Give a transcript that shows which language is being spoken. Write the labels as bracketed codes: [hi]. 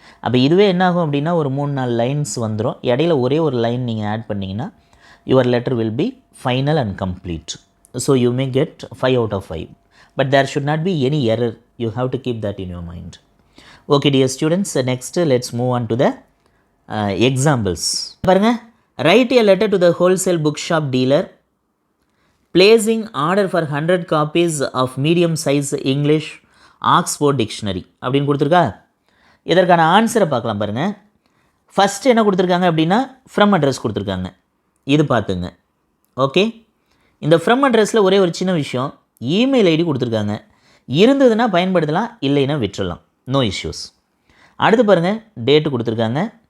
[ta] அப்போ இதுவே என்ன ஆகும் அப்படின்னா, ஒரு 3-4 லைன்ஸ் வந்துடும். இடையில ஒரே ஒரு லைன் நீங்கள் ஆட் பண்ணிங்கன்னா [en] Your letter will be final and complete. So you may get 5 out of 5. But there should not be any error. You have to keep that in your mind. Okay dear students, next let's move on to the examples. பாருங்கள், write a letter to the wholesale bookshop dealer placing order for 100 copies of medium size English Oxford dictionary [ta] அப்படின்னு கொடுத்துருக்கா. இதற்கான ஆன்சரை பார்க்கலாம் பாருங்கள். First என்ன கொடுத்துருக்காங்க அப்படின்னா ஃப்ரம் அட்ரஸ் கொடுத்துருக்காங்க. இது பார்த்துங்க. ஓகே, இந்த ஃப்ரம் அட்ரஸில் ஒரே ஒரு சின்ன விஷயம், இமெயில் ஐடி கொடுத்துருக்காங்க. இருந்ததுன்னா பயன்படுத்தலாம், இல்லைன்னா விட்டுறலாம், [en] No issues. [ta] அடுத்து பாருங்கள், டேட்டு கொடுத்துருக்காங்க.